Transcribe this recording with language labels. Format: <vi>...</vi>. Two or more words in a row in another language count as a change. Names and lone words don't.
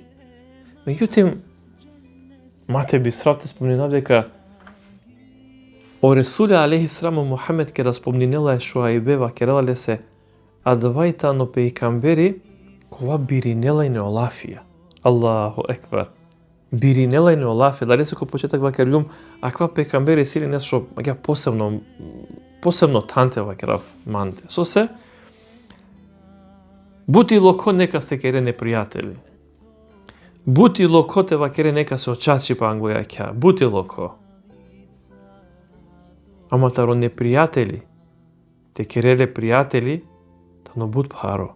<rom>Меѓутим, мате би сравте спомнинав дека о Ресуле</rom> <ar>عليه السلام</ar> <rom>Мухамед ке распомнинела е Шуајбе вакерела ле се адвајта но пејкамбери кова биринела и не олафија.</rom> <ar>الله أكبر.</ar> <rom>Биринела и не олафија. Дали се ко почетак вакерјум, аква пејкамбери сили нешто маѓа посебно танте вакерав манте. Со се, бути локо нека се кере непријатели. Бути локо те вакере нека се очачи па англијаќа. Бути локо. Ама таро непријатели, те кереле пријатели, тано буд паро.</rom>